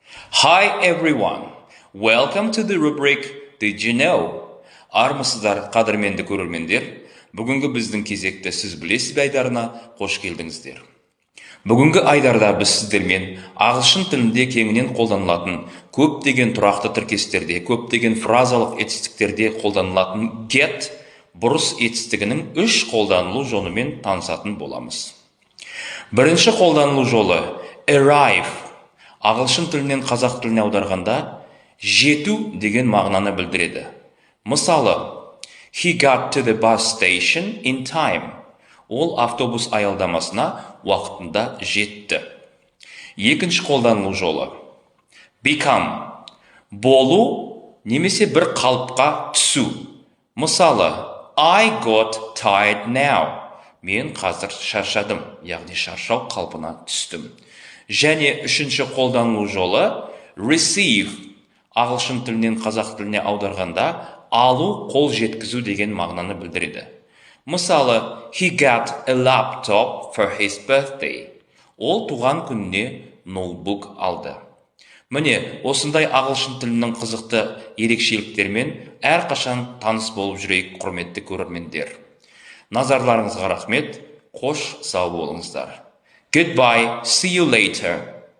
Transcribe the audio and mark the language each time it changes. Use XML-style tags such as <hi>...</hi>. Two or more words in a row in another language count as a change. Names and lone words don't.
<en>Hi everyone. Welcome to the rubric Did you know?</en> <kk>Армысыздар, қадірменді көрермендер. Бүгінгі біздің кезекті сіз білесіз бе айдарына қош келдіңіздер. Бүгінгі айдарда біз сіздермен ағылшын тілінде кеңінен қолданылатын көптеген тұрақты тіркестерде, көптеген фразалық етістіктерде қолданылатын get бұрыс етістігінің 3 қолданылу жолымен танысатын боламыз. Бірінші қолданылу жолы arrive. Ағылшын тілінен қазақ тіліне аударғанда жету деген мағынаны білдіреді. Мысалы,</kk> <en>he got to the bus station in time.</en> <kk>Ол автобус аялдамасына уақытында жетті. Екінші қолданылу жолы become. Болу немесе бір қалыпқа түсу. Мысалы,</kk> <en>I got tired now.</en> <kk>Мен қазір шаршадым, яғни шаршау қалпына түстім. Және үшінші қолданылу жолы receive. Ағылшын тілінен қазақ тіліне аударғанда алу, қол жеткізу деген мағынаны білдіреді. Мысалы,</kk> <en>he got a laptop for his birthday.</en> <kk>Ол туған күніне ноутбук алды. Міне, осындай ағылшын тілінің қызықты ерекшеліктермен әрқашан таныс болып жүрейік, құрметті көрермендер. Назарларыңызға рахмет, қош сау болыңыздар.</kk> <en>Goodbye, see you later.</en>